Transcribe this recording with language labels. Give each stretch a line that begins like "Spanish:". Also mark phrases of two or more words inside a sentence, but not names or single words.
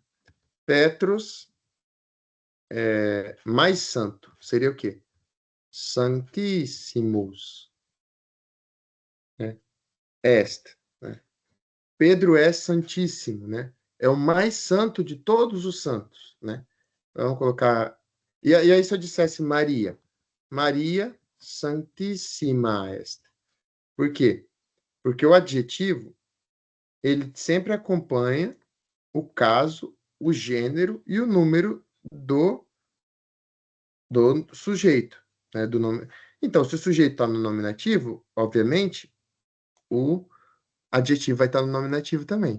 Portuguese: Petros mais santo. Seria o quê? Santíssimos. Né? Est. Né? Pedro é santíssimo, né? É o mais santo de todos os santos, né? Vamos colocar... E aí se eu dissesse Maria? Maria santíssima est. Por quê? Porque o adjetivo, ele sempre acompanha o caso, o gênero e o número do sujeito, né? Do nome. Então, se o sujeito está no nominativo, obviamente, o adjetivo vai estar no nominativo também.